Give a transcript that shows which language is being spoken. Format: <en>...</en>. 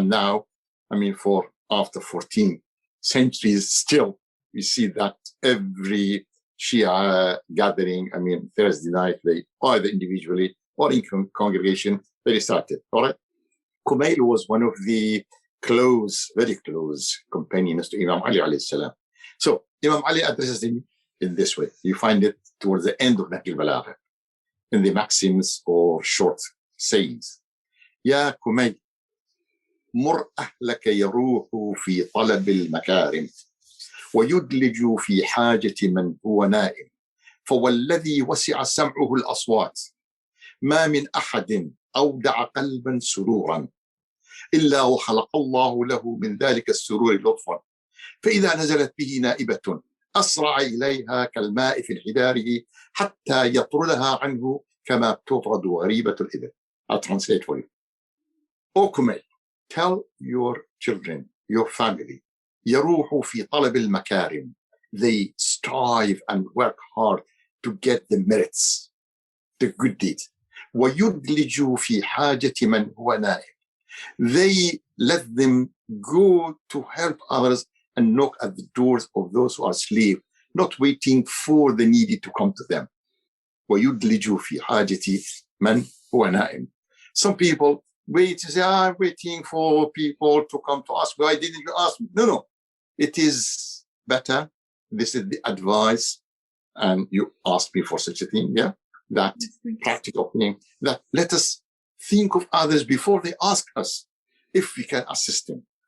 <en>And now, for after 14 centuries, still, we see that every Shia gathering, Thursday night, they either individually or in congregation, they recited, all right? Khoei was one of the very close companions to Imam Ali alayhi salam. So Imam Ali addresses him in this way. You find it towards the end of Nahj al-Balagha, in the maxims or short sayings.</en> <ar>Ya Khoei, مر أهلك يروح في طلب المكارم ويدلج في حاجة من هو نائم فوالذي وسع سمعه الأصوات ما من أحد أودع قلبا سرورا إلا وخلق الله له من ذلك السرور لطفا فإذا نزلت به نائبة أسرع إليها كالماء في انحداره حتى يطردها عنه كما تطرد غريبة الإبل.</ar> <en>I'll translate for you. O Khoei, tell your children, your family,</en> <ar>يروحوا في طلب المكارم.</ar> <en>They strive and work hard to get the merits, the good deeds.</en> <ar>ويدلجوا في حاجة من هو نائم.</ar> <en>They let them go to help others and knock at the doors of those who are asleep, not waiting for the needy to come to them.</en> <ar>ويدلجوا في حاجة من هو نائم.</ar> <en>Some people wait to say, I'm waiting for people to come to us. Why didn't you ask me? No. It is better. This is the advice. And you asked me for such a thing, yeah? That practical thing, that let us think of others before they ask us if we can assist them.</en>